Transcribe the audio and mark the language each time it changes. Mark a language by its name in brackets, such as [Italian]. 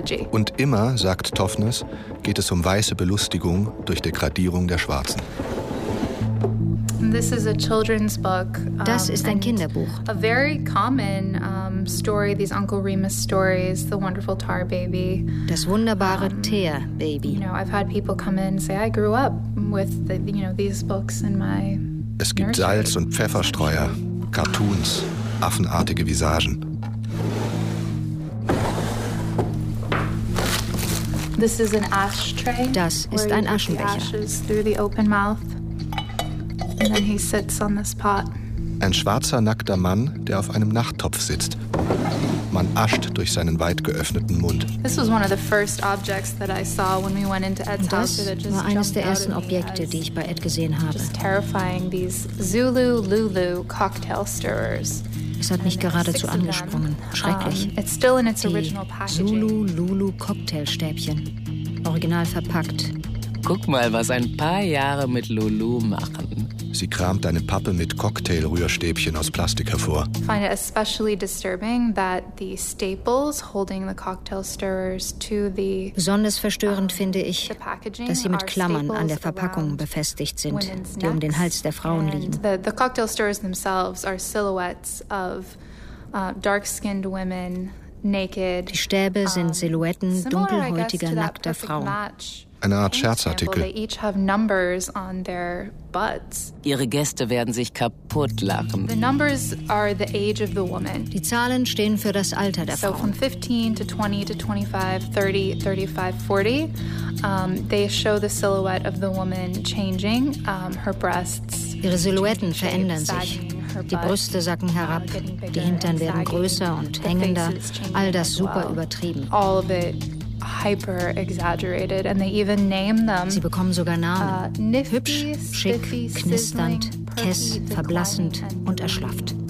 [German] Und immer, sagt Toffness, geht es um weiße Belustigung durch Degradierung der Schwarzen. [English] This is a children's book. [German] Das ist ein Kinderbuch. [English] A very common story, these Uncle Remus stories, the wonderful tar baby. [German] Das wunderbare Teer Baby. [English] You know, I've had people come in and say I grew up with the, you know, these books in my nursery. [German] Es gibt Salz und Pfefferstreuer, Cartoons, affenartige Visagen. [English] This is an ashtray. [German] Das ist ein Aschenbecher. [English] Ashes through the open mouth. And then he sits on this pot. [German] Ein schwarzer, nackter Mann, der auf einem Nachttopf sitzt. Man ascht durch seinen weit geöffneten Mund. [English] This was one of the first objects that I saw when we went into Ed's house. [German] Das war eines der ersten Objekte, die ich bei Ed gesehen habe. [English] Just terrifying, these Zulu Lulu cocktail stirrers. [German] Es hat mich geradezu angesprungen. Schrecklich. [English] It's still in its original packaging. [German] Zulu Lulu Cocktailstäbchen. Original verpackt. Guck mal, was ein paar Jahre mit Lulu machen. Sie kramt eine Pappe mit Cocktail-Rührstäbchen aus Plastik hervor. [English] I find it especially disturbing that the staples holding the cocktail stirrers to the [German] besonders verstörend finde ich, dass sie mit Klammern an der Verpackung befestigt sind, die um den Hals der Frauen liegen. [English] The cocktail stirrers themselves are silhouettes of dark-skinned women naked. [German] Die Stäbe sind Silhouetten dunkelhäutiger, nackter Frauen. Eine Art Scherzartikel. Ihre Gäste werden sich kaputt lachen. [English] The numbers are the age of the woman. [German] Die Zahlen stehen für das Alter der Frau. [English] So from 15 to 20 to 25, 30, 35, 40, they show the silhouette of the woman changing, her breasts. [German] Ihre Silhouetten verändern sich. Die Brüste sacken herab, die Hintern werden größer und hängender. All das super übertrieben. [English] All of it. Hyper exaggerated, and they even name them. [German] Sie bekommen sogar Namen. [English] Nifty, [German] hübsch, schick, knisternd, kess, verblassend und erschlafft.